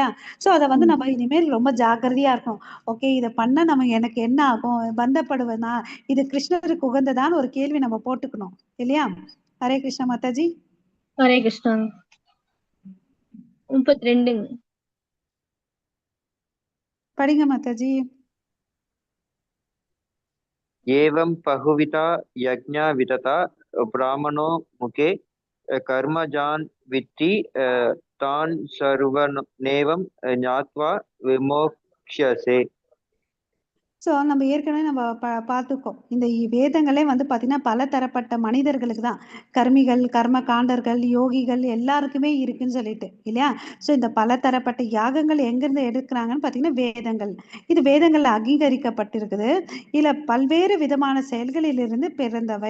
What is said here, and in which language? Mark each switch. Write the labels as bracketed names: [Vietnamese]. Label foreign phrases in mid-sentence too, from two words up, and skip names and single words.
[Tamil] சோ அத வந்து நம்ம இனிமேல் ரொம்ப ஜாக்கிரதையா இருக்கும். ஓகே, இதை பண்ண எனக்கு என்ன ஆகும், பந்தப்படுவதா, இது கிருஷ்ணருக்கு உகந்ததான்னு ஒரு கேள்வி நம்ம போட்டுக்கணும் இல்லையா? ஹரே கிருஷ்ணா மாதாஜி. ஹரே கிருஷ்ணா. 32. படிங்க மாதாஜி. [Sanskrit] एवं बहुविधा यज्ञा विदता ब्राह्मणो मुखे कर्मजान् विद्धि तान् सर्वनेवं ज्ञात्वा विमोक्ष्यसे. [Tamil] ஸோ நம்ம ஏற்கனவே நம்ம பார்த்துக்கோம். இந்த வேதங்களே வந்து பார்த்தீங்கன்னா பல தரப்பட்ட மனிதர்களுக்கு தான், கர்மிகள், கர்ம காண்டர்கள், யோகிகள் எல்லாருக்குமே இருக்குன்னு சொல்லிட்டு இல்லையா? ஸோ இந்த பல தரப்பட்ட யாகங்கள் எங்கேருந்து எடுக்கிறாங்கன்னு பார்த்தீங்கன்னா வேதங்கள். இது வேதங்கள் அங்கீகரிக்கப்பட்டிருக்குது. இதில் பல்வேறு விதமான செயல்களிலிருந்து பிறந்தவை.